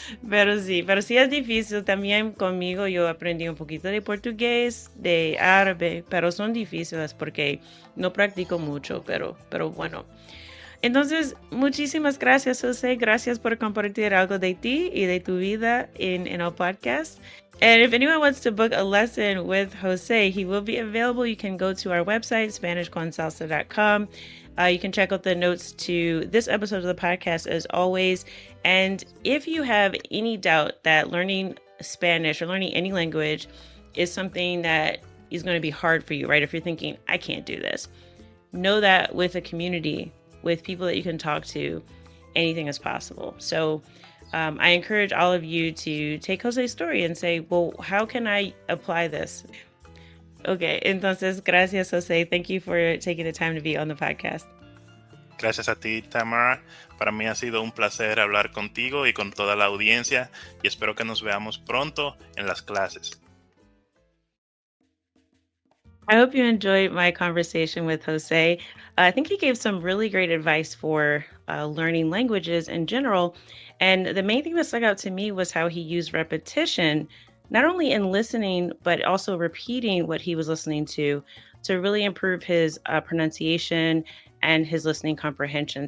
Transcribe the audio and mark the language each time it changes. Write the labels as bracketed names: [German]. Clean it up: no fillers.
[Spanish] pero sí es difícil. También conmigo yo aprendí un poquito de portugués, de árabe, pero son difíciles porque no practico mucho, pero bueno. Entonces, muchísimas gracias, José. Gracias por compartir algo de ti y de tu vida en el podcast. [English] And if anyone wants to book a lesson with Jose, he will be available. You can go to our website, SpanishConsalsa.com. You can check out the notes to this episode of the podcast as always. And if you have any doubt that learning Spanish or learning any language is something that is going to be hard for you, right? If you're thinking, I can't do this, know that with a community, with people that you can talk to, anything is possible. So I encourage all of you to take Jose's story and say, well, how can I apply this? [Spanish] Okay, entonces, gracias, [English] Jose. Thank you for taking the time to be on the podcast. [Spanish] Gracias a ti, Tamara. Para mí ha sido un placer hablar contigo y con toda la audiencia y espero que nos veamos pronto en las clases. [English] I hope you enjoyed my conversation with Jose. I think he gave some really great advice for learning languages in general. And the main thing that stuck out to me was how he used repetition, not only in listening, but also repeating what he was listening to really improve his pronunciation and his listening comprehension.